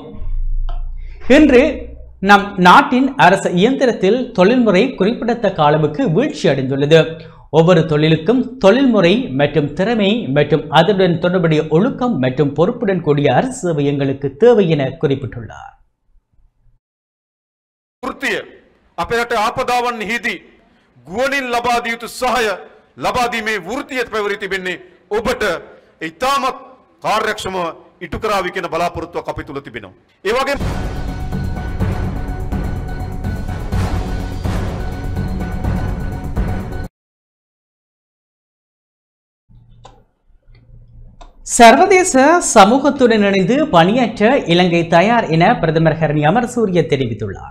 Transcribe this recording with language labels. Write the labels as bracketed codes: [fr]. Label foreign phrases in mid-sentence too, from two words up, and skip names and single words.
[ta] இன்று நம் நாட்டின் அரசு இயந்திரத்தில் தொழில்முறை குறிப்பிடத்தக்க அளவுக்கு வீழ்ச்சி அடைந்துள்ளது. ஒவ்வொரு தொழிலுக்கும் தொழில்முறை மற்றும் திறமை மற்றும் அதனுடன் தொடர்புடைய ஒழுக்கம் மற்றும் பொறுப்புடன் கூடிய அரசு சேவை எங்களுக்கு தேவை என குறிப்பிட்டுள்ளார். [si] අපේ රට ආපදාවන් හිදී ගුවනින් ලබා දිය යුතු සහාය ලබා දීමේ වෘත්තිය පැවරී තිබෙන්නේ ඔබට ඉතාමත් කාර්යක්ෂමව ඉටු කරાવી කියන බලාපොරොත්තුවක් අපි තුල තිබෙනවා. ඒ වගේම [ta] சர்வதேச சமூகத்துடன் இணைந்து பணியாற்ற இலங்கை தயார் என பிரதமர் ஹரணி அமரசூரிய தெரிவித்துள்ளார்.